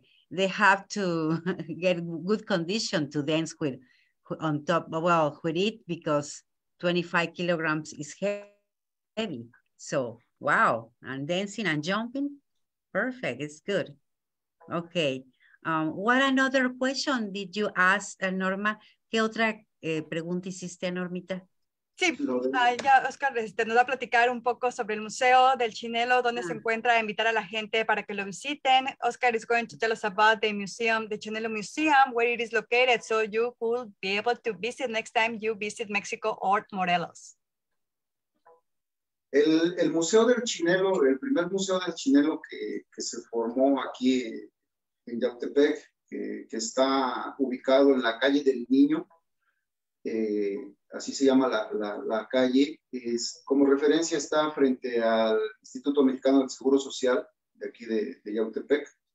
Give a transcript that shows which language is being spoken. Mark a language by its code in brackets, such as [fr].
[en] They have to get good condition to dance with on top, well, with it, because 25 kilograms is heavy. So, wow, and dancing and jumping, perfect, it's good. Okay, what another question did you ask, Norma? [es] ¿Qué otra pregunta hiciste, Normita? Sí, ya Oscar nos va a platicar un poco sobre el Museo del Chinelo, dónde se encuentra, invitar a la gente para que lo visiten. [en] Oscar is going to tell us about the museum, the Chinelo Museum, where it is located, so you could be able to visit next time you visit Mexico or Morelos. [es] El Museo del Chinelo, el primer Museo del Chinelo que se formó aquí en Yautepec, que está ubicado en la calle del Niño, así se llama la calle, como referencia está frente al Instituto Mexicano del Seguro Social de aquí de Yautepec.